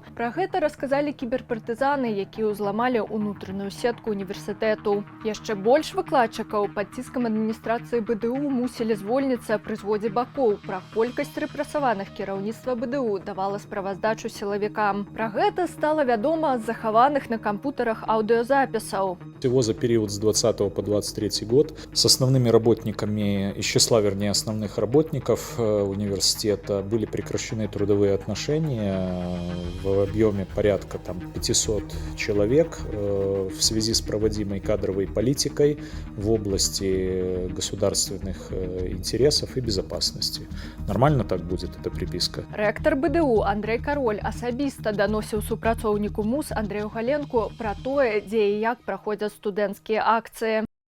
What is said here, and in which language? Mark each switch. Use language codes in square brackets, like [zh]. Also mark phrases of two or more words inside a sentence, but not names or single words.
[be] Пра гэта расказалі кіберпартызаны, якія ўзламалі ўнутраную сетку універсітэту. Яшчэ больш выкладчыкаў пад ціскам адміністрацыі БДУ мусілі звольніцца пры зводзе бакоў. Пра колькасць рэпрэсаваных кіраўніцтва БДУ давала справаздачу сілавікам. Пра гэта стала вядома з захаваных на кампутарах аўдыёзапісаў. [ru] Всего за период с 20 по 23 год с основными работниками, из числа, вернее, основных работников университета были прекращены трудовые отношения в объеме порядка 500 человек в связи с проводимой кадровой политикой в области государственных интересов и безопасности. Нормально так будет эта приписка? [be] Рэктар БДУ Андрей Кароль асабіста даносіў супрацоўніку МУС Андрею Галенку пра тое, дзе і як праходзяць студэнцкія акцыі.